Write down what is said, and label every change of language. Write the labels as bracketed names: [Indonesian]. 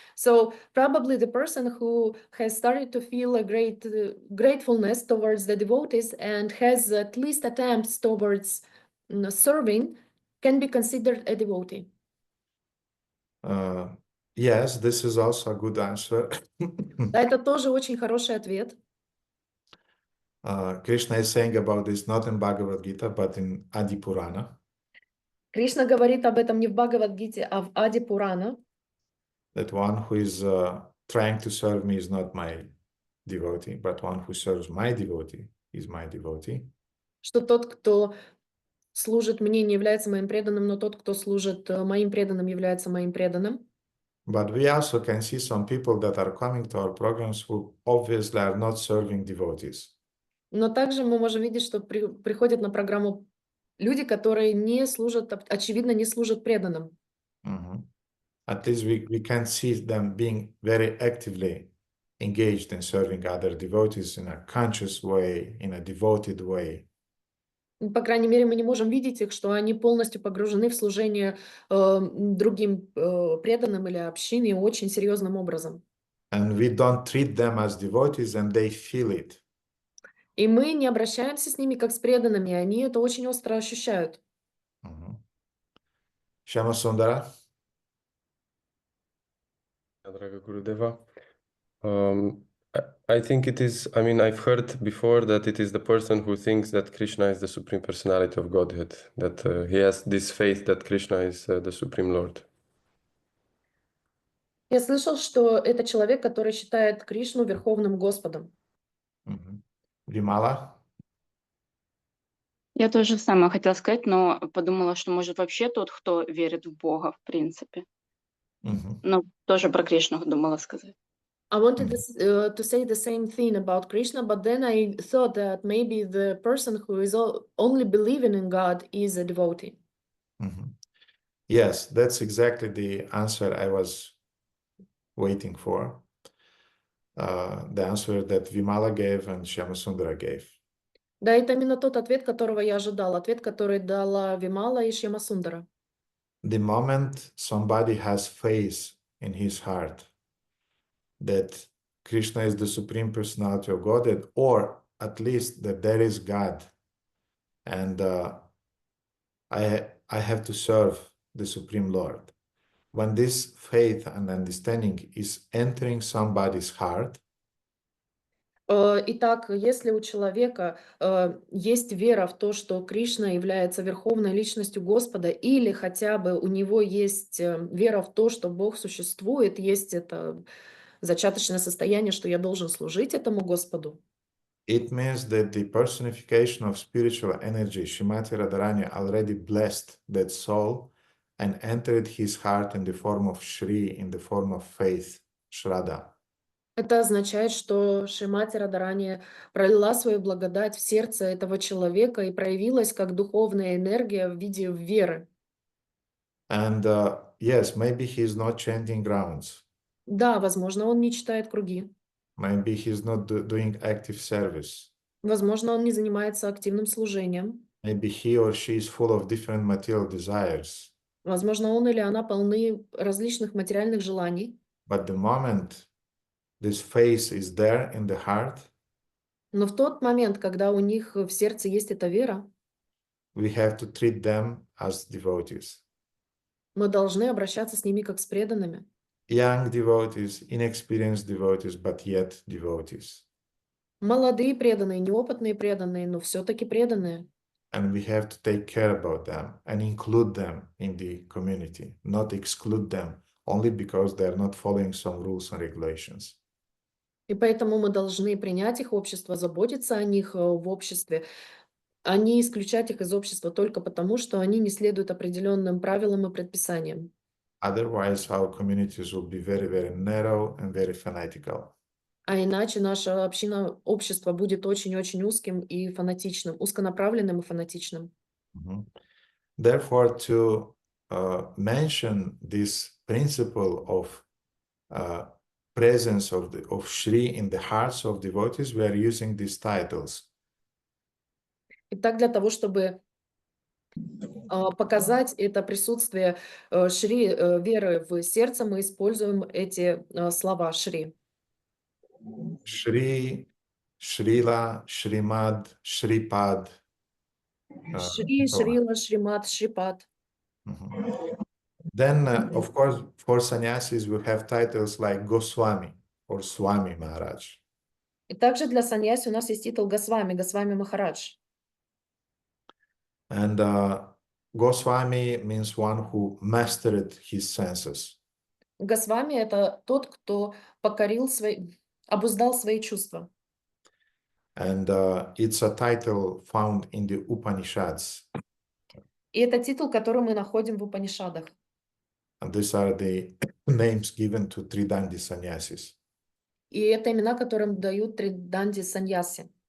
[English] So probably the person who has started to feel a great gratefulness towards the devotees and has at least attempts towards serving can be considered a devotee. Yes, this is also a good answer. [Russian] Да, это тоже очень хороший ответ. [English] Krishna is saying about this not in Bhagavad Gita, but in Adi Purana. [Russian] Кришна говорит об этом не в Бхагавад-гите, а в Ади Пурана. [English] That one who is trying to serve me is not my devotee, but one who serves my devotee is my devotee. [Russian] Что тот, кто служит мне, не является моим преданным, но тот, кто служит моим преданным, является моим преданным. [English] But we also can see some people that are coming to our programs who obviously are not serving devotees. [Russian] Но также мы можем видеть, что приходят на программу люди, которые не служат, очевидно, не служат преданным. [English] At least we can see them being very actively engaged in serving other devotees in a conscious way, in a devoted way. [Russian] По крайней мере, мы не можем видеть их, что они полностью погружены в служение другим преданным или общине очень серьезным образом. [English] And we don't treat them as devotees and they feel it. [Russian] И мы не обращаемся с ними как с преданными, они это очень остро ощущают. [English] Shama Sundara? Radha Gurudeva. I think it is, I mean, I've heard before that it is the person who thinks that Krishna is the Supreme Personality of Godhead, that he has this faith that Krishna is the Supreme Lord. [Russian] Я слышал, что это человек, который считает Кришну Верховным Господом. [English] Vimala? [Russian] Я тоже самое хотела сказать, но подумала, что может вообще тот, кто верит в Бога, в принципе. Но тоже про Кришну думала сказать. [English] I wanted to say the same thing about Krishna, but then I thought that maybe the person who is only believing in God is a devotee. Yes, that's exactly the answer I was waiting for. The answer that Vimala gave and Shyamasundara gave. [Russian] Да, это именно тот ответ, которого я ожидала, ответ, который дала Вимала и Шьямасундара. [English] The moment somebody has faith in his heart that Krishna is the Supreme Personality of Godhead, or at least that there is God, and I have to serve the Supreme Lord. When this faith and understanding is entering somebody's heart, [Russian] Итак, если у человека есть вера в то, что Кришна является верховной личностью Господа, или хотя бы у него есть вера в то, что Бог существует, есть это зачаточное состояние, что я должен служить этому Господу. [English] it means that the personification of spiritual energy, Shrimati Radharani, already blessed that soul and entered his heart in the form of Shri, in the form of faith, Shraddha. [Russian] Это означает, что Шримати Радharani пролила свою благодать в сердце этого человека и проявилась как духовная энергия в виде веры. [English] And yes, maybe he's not chanting rounds. [Russian] Да, возможно, он не читает круги. [English] Maybe he's not doing active service. [Russian] Возможно, он не занимается активным служением. [English] Maybe he or she is full of different material desires. [Russian] Возможно, он или она полны различных материальных желаний. [English] But the moment this faith is there in the heart, [Russian] Но в тот момент, когда у них в сердце есть эта вера, [English] we have to treat them as devotees. [Russian] мы должны обращаться с ними как с преданными. [English] Young devotees, inexperienced devotees, but yet devotees. [Russian] Молодые преданные, неопытные преданные, но все-таки преданные. [English] And we have to take care about them and include them in the community, not exclude them only because they're not following some rules and regulations. [Russian] И поэтому мы должны принять их в общество, заботиться о них в обществе, а не исключать их из общества только потому, что они не следуют определенным правилам и предписаниям. [English] Otherwise, our communities will be very, very narrow and very fanatical. [Russian] А иначе наша община, общество будет очень-очень узким и фанатичным, узконаправленным и фанатичным. [English] Therefore, to mention this principle of presence of Shri in the hearts of devotees, we are using these titles. [Russian] Итак, для того, чтобы показать это присутствие Шри, веры в сердце, мы используем эти слова Шри. [English] Shri, Shrila, Shrimad, Shripad. [Russian] Шри, [English] So on. [Russian] Шрила, Шримат, Шрипад. [English] Then, of course, for sannyasis, we have titles like Goswami or Swami Maharaj. [Russian] И также для саньяси у нас есть титул Госвами, Госвами Махарадж. [English] And Goswami means one who mastered his senses. [Russian] Госвами — это тот, кто обуздал свои чувства. [English] And it's a title found in the Upanishads. [Russian] И это титул, который мы находим в Упанишадах. [English] And these are the names given to Tridandi sannyasis. [Russian] И это имена, которым дают Триданди саньяси.